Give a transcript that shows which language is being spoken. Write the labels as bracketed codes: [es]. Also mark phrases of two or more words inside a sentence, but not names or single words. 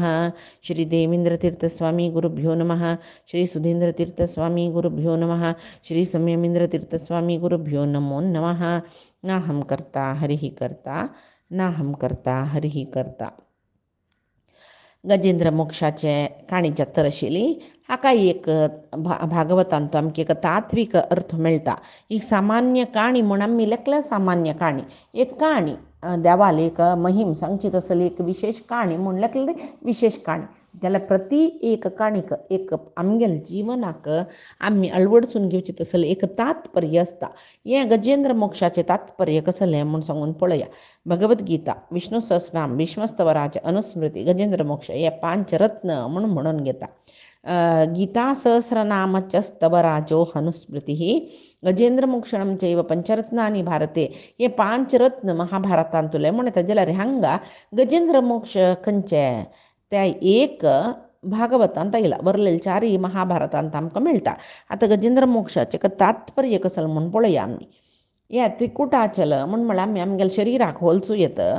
[sa] श्रीदेवेन्द्रतीर्थस्वामी गुरुभ्यो नमः। श्री सुधीन्द्रतीर्थस्वामी गुरुभ्यो नमः। श्री संयमीन्द्रतीर्थस्वामी गुरुभ्यो नमो नमः। नाहं कर्ता हरिः कर्ता नाहं कर्ता हरिः कर्ता. [kok] गजेंद्र मोक्षाचे काणीच्या तरशिली हाका एक भागवतांत तो आमकां एक तात्वीक अर्थ मेळटा. ही सामान्य काणी म्हूण आमी लेखल्या सामान्य काणी एक काणी देवाल एक महिम सांगची तसली एक विशेष काणी म्हूण लेखली विशेष काणी जाल्यार प्रती एक काणीक एक आमगेल्या जिवनाक आमी अळवडसून घेवची तसलें एक तात्पर्य आसता. हें गजेंद्र मोक्षाचें तात्पर्य कसलें म्हूण सांगून पळया. भगवद्गीता, विष्णू सहस्रनाम, भीष्मस्तवराज, अनुस्मृती, गजेंद्र मोक्ष हे पांचरत्न म्हणून घेता. [sa] गीता सहस्रनामच्यस्तवराजो हनुस्मृतिः गजेंद्र मोक्षणं चैव पंचरत्नानि भारते. [kok] हे पांचरत्न महाभारतांतुले म्हणटा जाल्यार हांगा गजेंद्र मोक्ष खंयचे त्या एक भागवतांत आयला. वरलेले चारय महाभारतांत आमकां मेळटा. आतां गजेंद्र मोक्षाचें तात्पर्य कसलें म्हूण पळया आमी. या त्रिकुटाचल म्हूण म्हळ्यार आमी आमगेल्या शरिराक होलसूं येता.